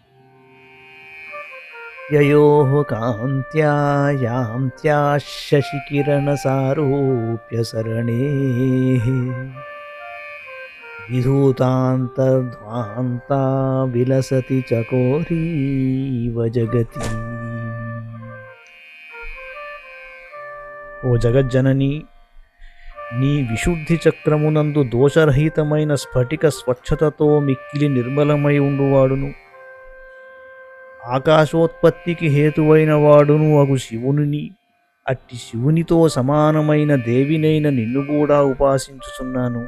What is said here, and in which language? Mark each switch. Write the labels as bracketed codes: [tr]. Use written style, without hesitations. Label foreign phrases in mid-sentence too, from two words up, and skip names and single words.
[sa] ययोः कान्त्या यान्त्याः शशिकिरणसारूप्यसरणेः विधूतान्तर्ध्वान्ता विलसति चकोरीव जगति। [te] ఓ జగజ్జనని, నీ విశుద్ధి చక్రమునందు దోషరహితమైన స్ఫటిక స్వచ్ఛతతో మిక్కిలి నిర్మలమై ఉండువాడును, ఆకాశోత్పత్తికి హేతువైన వాడును అగు శివుని, అట్టి శివునితో సమానమైన దేవినైన నిన్ను కూడా ఉపాసించుచున్నాను.